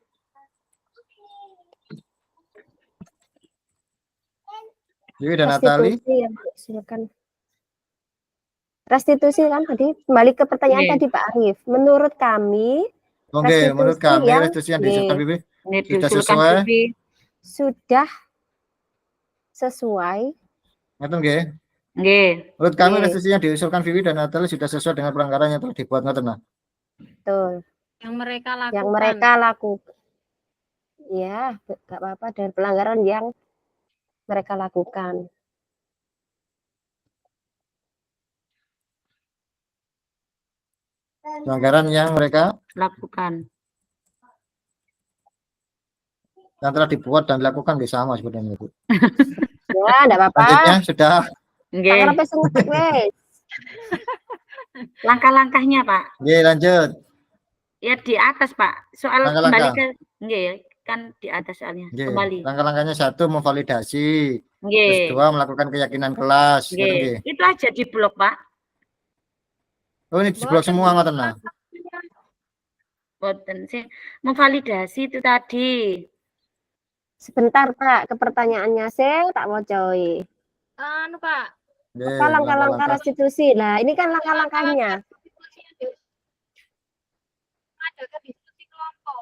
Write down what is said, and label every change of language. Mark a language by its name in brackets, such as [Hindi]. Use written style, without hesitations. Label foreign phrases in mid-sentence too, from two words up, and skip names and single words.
[Indonesian] Vivi dan Natalie. restitusi yang diusulkan. Restitusi kan tadi, kembali ke pertanyaan Nggih. tadi Pak Arif. Menurut kami, Oke, restitusi menurut kami yang- restitusi yang diusulkan Vivi Nggih, Sudah diusulkan sesuai? Vivi. sudah sesuai. [Javanese] ngeten nggih. [Indonesian] Nggih. Menurut kami Nggih. restitusi yang diusulkan Vivi dan Natalie sudah sesuai dengan pelanggaran yang telah dibuat, ngeten nah. Betul. Yang mereka lakukan. Yang mereka lakukan. Ya, nggak apa-apa, dan pelanggaran yang mereka lakukan. Pelanggaran yang mereka Lakukan. yang telah dibuat dan dilakukan nggih sama sebenarnya, Bu. Ya, enggak apa-apa. Lanjutnya sudah. Nggih. [Javanese] Tangan sing ngetik wes. [Indonesian] Langkah-langkahnya, Pak. Nggih, lanjut. Ya di atas, Pak. Soal Langkah-langkah. kembali ke nggih, kan di atas soalnya. Nggih. Kembali. Langkah-langkahnya 1, memvalidasi. Nggih. Terus 2, melakukan keyakinan kelas. Ngeten Nggih. nggih. Itu aja di blok, Pak. Oh, ini di blok semua ngoten nah. Boten sih. Memvalidasi itu tadi. Sebentar Pak, ke pertanyaannya saya tak mau coy. Anu, Pak. Nggih, Apa langkah-langkah langkah-langkah. restitusi? Nah, ini kan langkah-langkahnya. Ada kan diskusi kelompok.